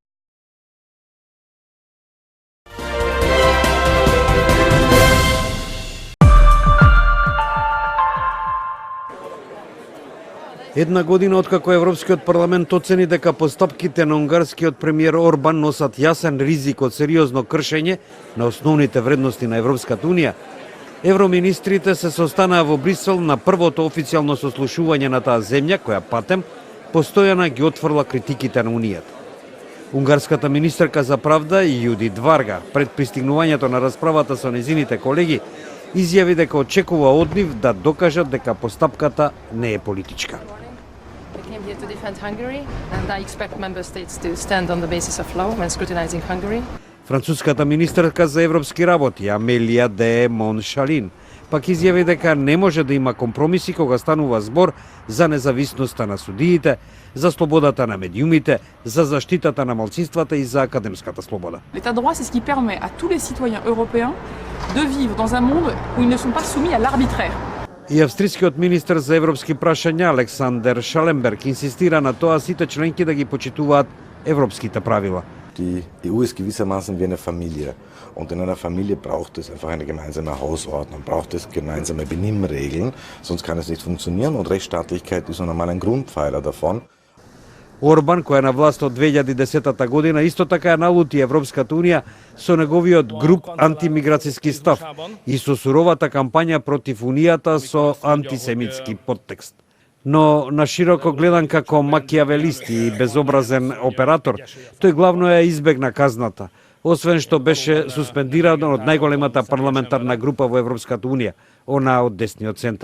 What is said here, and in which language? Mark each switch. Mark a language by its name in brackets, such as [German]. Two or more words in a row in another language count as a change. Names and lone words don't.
[Macedonian] Една година откако Европскиот парламент оцени дека постапките на унгарскиот премиер Орбан носат јасен ризик од сериозно кршење на основните вредности на Европската унија, евроминистрите се состанаа во Брисел на првото официјално сослушување на таа земја, која патем постојано ги отфрла критиките на Унијата. Унгарската министерка за правда Јудит Варга, пред пристигнувањето на расправата со незините колеги, изјави дека очекува од нив да докажат дека постапката не е политичка. [English] To defend Hungary, and I expect member states to stand on the basis of law when scrutinizing Hungary. [Macedonian] Француската министерка за европски работи Амелија де Моншалин пак изјави дека не може да има компромиси кога станува збор за независноста на судиите, за слободата на медиумите, за заштитата на малцинствата и за академската слобода. [French] L'état de droit, c'est ce qui permet à tous les citoyens européens de vivre dans un monde où ils ne sont pas soumis à l'arbitraire. [Macedonian] И австрискиот министер за европски прашања Александер Шаленберг инсистира на тоа сите членки да ги почитуваат европските правила. [German] Die EU ist gewissermaßen wie eine Familie. Und in einer Familie braucht es einfach eine gemeinsame Hausordnung, braucht es gemeinsame Benimmregeln, sonst kann es nicht funktionieren und Rechtsstaatlichkeit ist normal ein Grundpfeiler davon. [Macedonian] Орбан, кој е на власт од 2010 година, исто така ја налути Европската унија со неговиот груб антимиграцијски став и со суровата кампања против унијата со антисемитски подтекст. Но на широко гледан како макијавелист и безобразен оператор, тој главно ја избегна казната, освен што беше суспендиран од најголемата парламентарна група во Европската унија, она од десниот центар.